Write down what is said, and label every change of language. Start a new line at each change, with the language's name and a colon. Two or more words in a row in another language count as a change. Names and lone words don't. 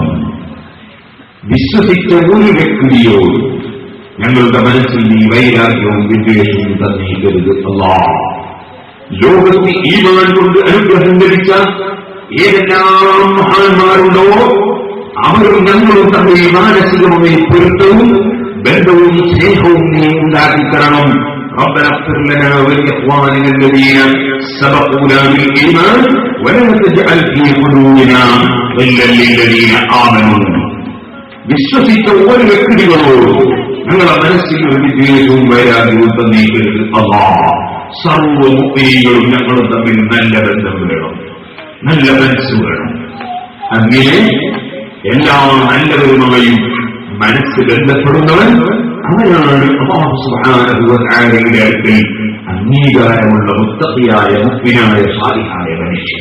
Malayalam: വിശ്വസിച്ച ഒരു വ്യക്തിയോട് ഞങ്ങളുടെ മനസ്സിൽ നീ വൈരാഗ്യവും വിദ്വേഷവും തന്നേക്കരുത് അല്ലാഹ്. ലോകത്ത് ഈമാൻ കൊണ്ട് അനുഗ്രഹം ലഭിച്ച ഏതെല്ലാം മഹാന്മാരുണ്ടോ അവരും ഞങ്ങളും തമ്മിൽ മാനസികമായ പൊരുത്തവും ബന്ധവും സ്നേഹവും നീ ഉണ്ടാക്കിത്തരണം.
Arabic: ربنا اغفر لنا ولإخواننا الذين سبقونا بالإيمان ولا تجعل في قلوبنا غلا للذين آمنوا.
Malayalam: വിശ്വസിച്ച ഒരു വ്യക്തികളോട് ഞങ്ങളുടെ മനസ്സിൽ ഒരു വിദ്വേഷവും വൈരാഗ്യവും തന്നേക്കരുത് അല്ലാഹ്. സർവ്വ മുഅ്മിനീങ്ങളും ഞങ്ങളും തമ്മിൽ നല്ല ബന്ധം വേണം, നല്ല മനസ്സ് വേണം. അങ്ങനെ എല്ലാ നല്ലവരുമായും മനസ്സ് ബന്ധപ്പെടുന്നവൻ അവനാണ് അല്ലാഹു
Arabic: سبحانه وتعالى
Malayalam: അടുക്കൽ അംഗീകാരമുള്ള മുത്തഖിയായ മുഅ്മിനായ സാലിഹായ മനുഷ്യൻ.